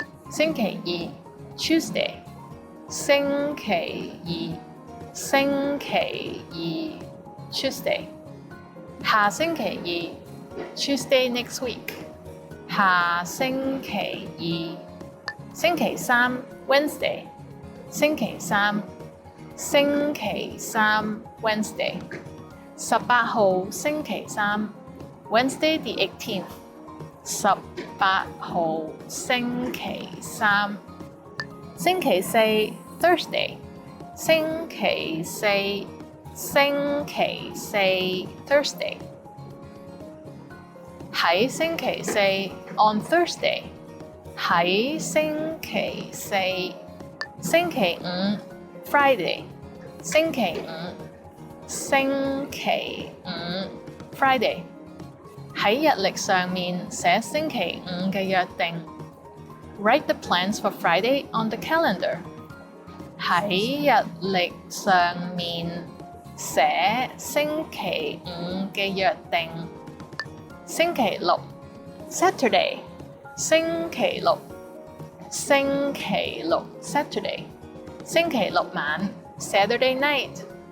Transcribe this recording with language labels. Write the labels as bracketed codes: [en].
[yue] 星期二 Tuesday. 星期二。星期二 Tuesday. 下星期二 [en] Tuesday next week. [yue] 下星期二。星期三 Wednesday. 星期三。星期三 Wednesday. 18號星期三 [en] Wednesday the 18th. [yue] 18號星期三。星期四 Thursday. 星期四。星期四 Thursday. 喺星期四 [en] on Thursday. [yue] 喺星期四星期五 Friday. 星期五星期五 Friday. 喺日曆上面寫星期五嘅約定。 [en] Write the plans for Friday on the calendar. [yue] 喺日曆上面寫星期五嘅約定。星期六 Saturday. 星期六星期六 Saturday. 星期六晚 [en] Saturday night.